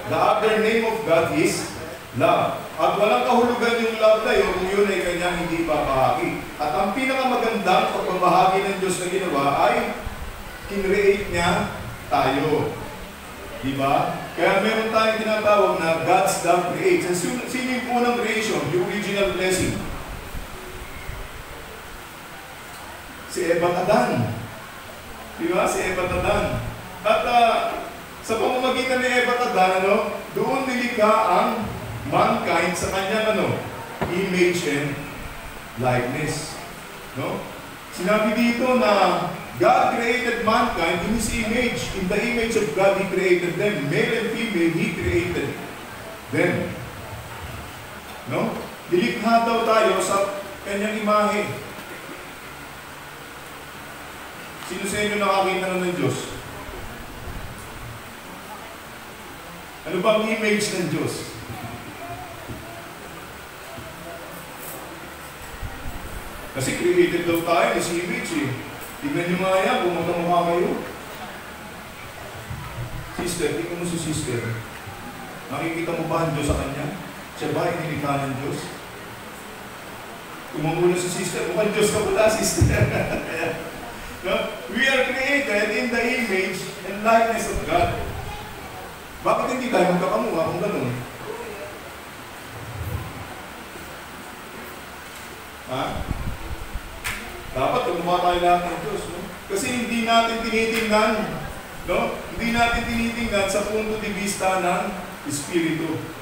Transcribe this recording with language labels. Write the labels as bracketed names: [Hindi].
[English] The other name of God is love. [Filipino] At walang kahulugan yung love na yun kung yun ay kanyang hindi papahagi. At ang pinakamagandang pagpapahagi ng Diyos na ginawa ay kinreate niya tayo. Di ba? Kaya meron tayong tinatawag na God's love creates. And sino yung unang creation? Yung original blessing. Si Eva at Adan. Di ba? Si Eva at Adan. At sa pamamagitan ni Eva at Adan, doon nilikha ang mankind sa kanyang image and likeness. No? [English] Sinabi dito na God created mankind in His image. In the image of God, He created them. Male and female, He created them. [Filipino] No? Nilikha daw tayo sa kanyang imahe. Sino sa inyo nakakita na ng Diyos? Ano ba ang image ng Diyos? Kasi created daw tayo, this image eh. Tignan nyo nga yan, kung magkamukha kayo. Sister, tingnan mo si sister. Nakikita mo ba ang Diyos sa kanya? Siya ba ay nilikha ng Diyos? Kung magulo si sister, mukhang Diyos ka pala, sister. No? [English] We are created in the image and likeness of God. [Filipino] Bakit hindi tayo magkakamukha kung gano'n? Ha? Dapat gumawa tayo lahat ng Diyos. No? Kasi hindi natin tinitingnan, no? Hindi natin tinitingnan sa punto de vista ng Espiritu.